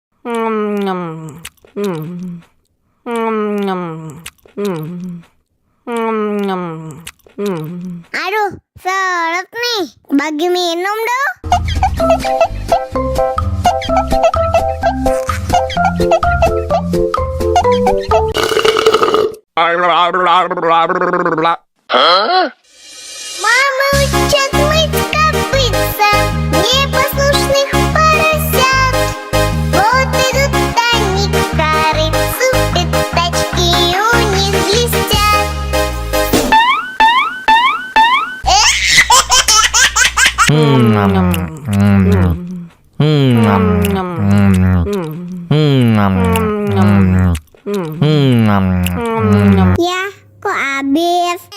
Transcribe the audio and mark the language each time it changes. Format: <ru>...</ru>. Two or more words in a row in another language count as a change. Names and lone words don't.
<id>Aduh, seret nih. Bagi minum dong. Huh?</id> <ru>Мама учат мыть копытца непослушных поросят. Вот идут они к корыцу, пятачки у них блестят.</ru> <id>Ya, kok habis?</id>